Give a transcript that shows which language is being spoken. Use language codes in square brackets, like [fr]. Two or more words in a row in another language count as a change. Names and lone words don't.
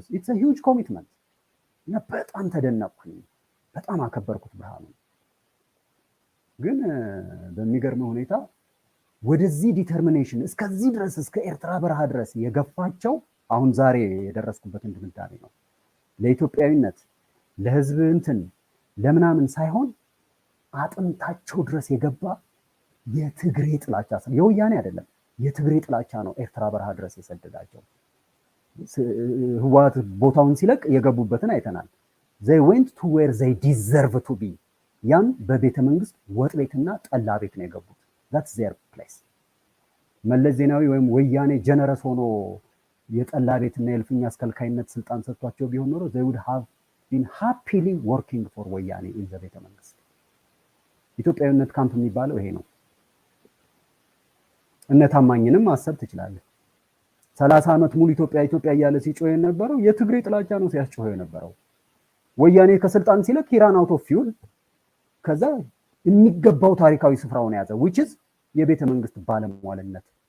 [en] it's a huge commitment። [am] እና በጣም ተደነቅኩኝ፣ በጣም አከበርኩት ብርሃኑ። ግን በሚገርም ሁኔታ ወደዚህ ዲተርሚኔሽን እስከዚህ ድረስ እስከ ኤርትራ በረሃ ድረስ የገፋቸው አሁን ዛሬ የደረስኩበትን ድምዳሜ ነው። ለኢትዮጵያዊነት ለህዝብ እንትን ለምናምን ሳይሆን አጥንታቸው ድረስ የገባ የትግሬ ጥላቻ፣ የወያኔ አይደለም የትግሬ ጥላቻ ነው ኤርትራ በረሃ ድረስ የሰደዳቸው። ህወሓት ቦታውን ሲለቅ የገቡበትን አይተናል። [en] they went to where they deserve to be። [am] ያም በቤተ መንግስት ወጥ ቤትና ጠላ ቤት ነው የገቡት። [en] that's their place። [am] መለስ ዜናዊ ወይም ወያኔ ጀነረስ ሆኖ የጠላ ቤትና የእልፍኝ አስከልካይነት ስልጣን ሰጥቷቸው ቢሆን ኖሮ [en] they would have been happily working for [am] ወያኔ [en] in the [am] ቤተ መንግስት። ኢትዮጵያዊነት ካምፕ የሚባለው ይሄ ነው። እነ ታማኝንም ማሰብ ትችላለህ። 30 ዓመት ሙሉ ኢትዮጵያ እያለ ሲጮህ የነበረው የትግሬ ጥላቻ ነው ሲያስጮህ የነበረው። ወያኔ ከስልጣን ሲለቅ [en] he ran out of fuel [am] ከዛ የሚገባው ታሪካዊ ስፍራውን ያዘ [en] which is [am] የቤተ መንግስት ባለሟልነት።